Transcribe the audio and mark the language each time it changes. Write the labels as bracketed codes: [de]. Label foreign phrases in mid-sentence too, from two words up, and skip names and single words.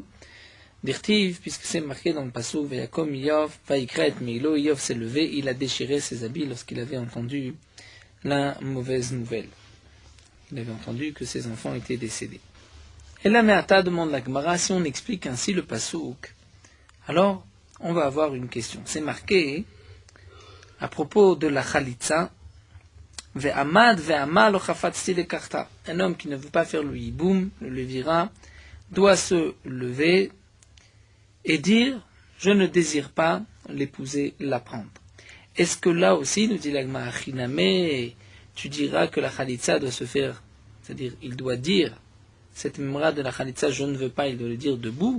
[fr] Dirtiv, puisque c'est marqué dans le pasuk, [he] Vayakom Yov, Vaikra et Meilo, [fr] Yov s'est levé, il a déchiré ses habits lorsqu'il avait entendu la mauvaise nouvelle. Il avait entendu que ses enfants étaient décédés. Et là, Meata demande la Gemara, si on explique ainsi le pasuk, alors on va avoir une question. C'est marqué à propos de la Khalitsa, [he] Ve'amad ve'amal lo chafatzti lekarta. [fr] Un homme qui ne veut pas faire le hiboum, le levira, doit se lever et dire je ne désire pas l'épouser, la prendre. Est-ce que là aussi, nous dit l'agma achiname, tu diras que la khalitsa doit se faire, c'est-à-dire il doit dire cette mémoire de la khalitsa je ne veux pas, il doit le dire debout.